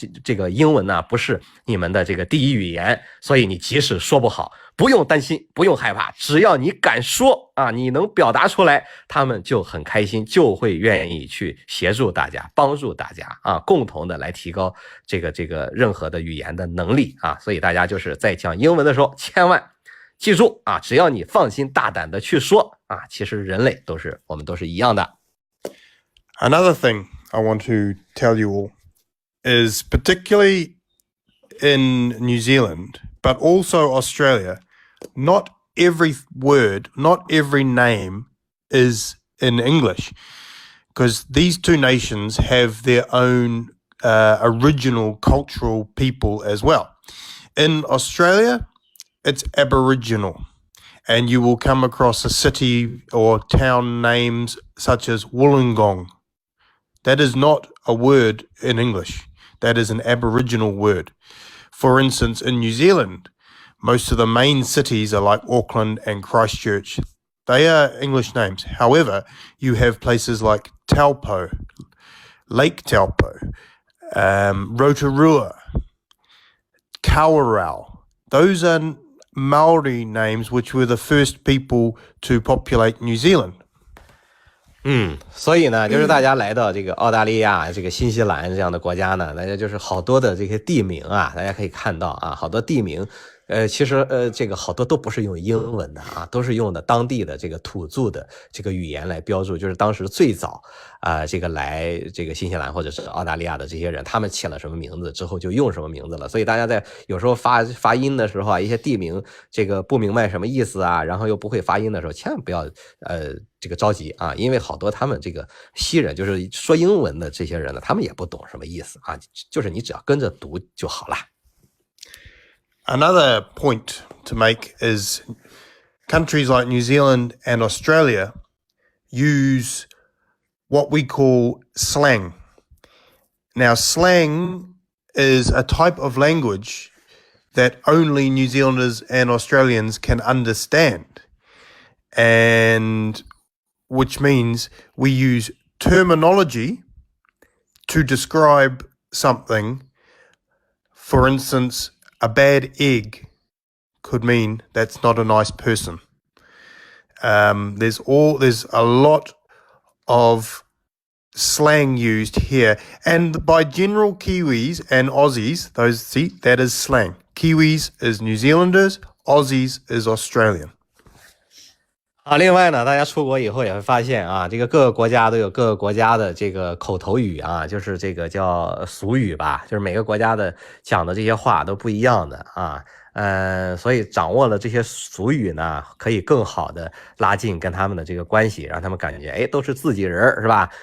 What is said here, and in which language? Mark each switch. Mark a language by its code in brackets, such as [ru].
[zh] 这个英文呢不是你们的这个第一语言，所以你即使说不好，不用担心，不用害怕，只要你敢说啊，你能表达出来，他们就很开心，就会愿意去协助大家，帮助大家啊，共同的来提高这个任何的语言的能力啊。所以大家就是在讲英文的时候，千万记住啊，只要你放心大胆的去说啊，其实人类我们都是一样的。 [en] Another thing I want to tell you all is particularly in New Zealand, but also Australia, not every word, not every name is in English, because these two nations have their own original cultural people as well. In Australia, it's Aboriginal, and you will come across a city or town names such as Wollongong. That is not a word in English. That is an Aboriginal word. For instance, in New Zealand, most of the main cities are like Auckland and Christchurch. They are English names. However, you have places like Taupo, Lake Taupo, Rotorua, Kawarau. Those are Maori names which were the first people to populate New Zealand. [zh] 所以呢，就是大家来到这个澳大利亚、这个新西兰这样的国家呢，大家就是好多的这些地名啊，大家可以看到啊，好多地名。其实这个好多都不是用英文的啊，都是用的当地的这个土著的这个语言来标注，就是当时最早这个来这个新西兰或者是澳大利亚的这些人，他们起了什么名字之后就用什么名字了。所以大家在有时候发音的时候啊，一些地名这个不明白什么意思啊，然后又不会发音的时候，千万不要这个着急啊，因为好多他们这个西人就是说英文的这些人呢，他们也不懂什么意思啊，就是你只要跟着读就好了。 [en] Another point to make is countries like New Zealand and Australia use what we call slang. Now, slang is a type of language that only New Zealanders and Australians can understand, and which means we use terminology to describe something. For instance, a bad egg could mean that's not a nice person. There's a lot of slang used here, and by general Kiwis and Aussies, that is slang. Kiwis is New Zealanders, Aussies is Australian. [zh] 另外呢，大家出国以后也会发现啊，这个各个国家都有各个国家的这个口头语啊，就是这个叫俗语吧，就是每个国家的讲的这些话都不一样的啊。所以掌握了这些俗语呢，可以更好的拉近跟他们的这个关系，让他们感觉都是自己人，是吧？